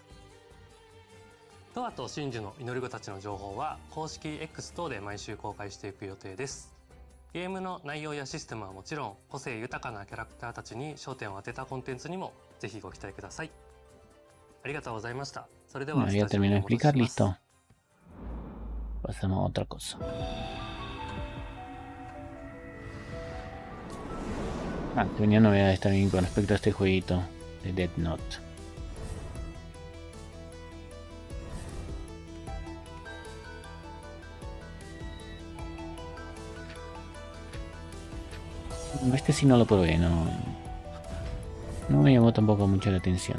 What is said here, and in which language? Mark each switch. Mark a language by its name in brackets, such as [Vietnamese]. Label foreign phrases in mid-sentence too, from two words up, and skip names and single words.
[Japanese] トワと真珠の祈り子たちの情報は公式 X 等で毎週公開していく予定です。ゲームの内容やシステムはもちろん、個性豊かなキャラクターたちに焦点を当てたコンテンツにもぜひご期待ください。ありがとうございました。それではスタジオに戻します。 [Spanish] Pasamos a otra cosa. Que venía novedades también con respecto a este jueguito de Death Note. Este sí no lo probé, no me llamó tampoco mucho la atención.